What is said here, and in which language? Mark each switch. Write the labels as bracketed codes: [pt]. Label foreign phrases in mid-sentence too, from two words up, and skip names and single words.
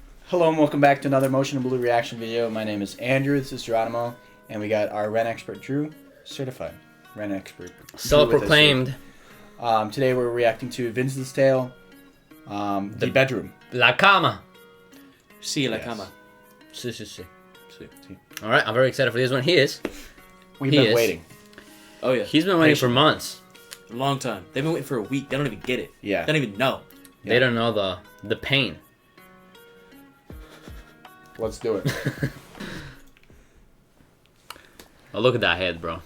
[en] Hello and welcome back to another Motion and Blue reaction video. My name is Andrew, this is Geronimo, and we got our Ren expert Drew, certified Ren expert. Self-proclaimed. Today we're reacting to Vincent's Tale, the bedroom. [es] La cama. Sí, la cama. Sí, sí, sí. [en] All right, I'm very excited for this one. We've been waiting. Oh yeah. He's been waiting for months. A long time. They've been waiting for a week. They don't even get it. Yeah. They don't even know. They don't know the pain. Let's do it. Oh, look at that head, bro.